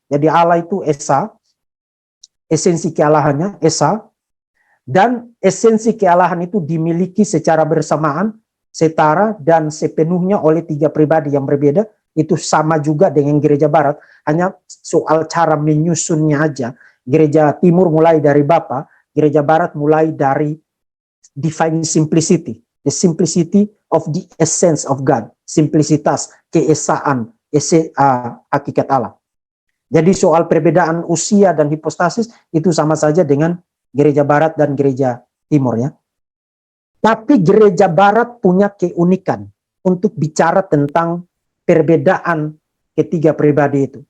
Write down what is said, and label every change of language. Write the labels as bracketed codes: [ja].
[id] Jadi Allah itu Esa, esensi kealahannya Esa, dan esensi kealahan itu dimiliki secara bersamaan, setara dan sepenuhnya oleh tiga pribadi yang berbeda. Itu sama juga dengan Gereja Barat, hanya soal cara menyusunnya aja. Gereja Timur mulai dari Bapa, Gereja Barat mulai dari divine simplicity. [en] The simplicity of the essence of God. [id] Simplisitas, keesaan, hakikat Allah. Jadi soal perbedaan usia dan hipostasis itu sama saja dengan Gereja Barat dan Gereja Timur ya. Tapi Gereja Barat punya keunikan untuk bicara tentang perbedaan ketiga pribadi itu.